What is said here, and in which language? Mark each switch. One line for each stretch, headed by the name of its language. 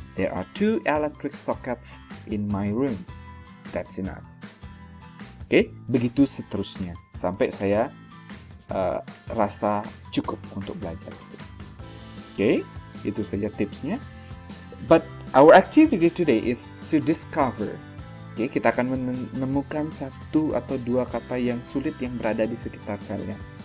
English: There are 2 electric sockets in my room. That's enough.
Indonesian: Oke, begitu seterusnya sampai saya rasa cukup untuk belajar. Oke, itu saja tipsnya.
English: But our activity today is to discover.
Indonesian: Oke, kita akan menemukan 1 atau 2 kata yang sulit yang berada di sekitar kalian.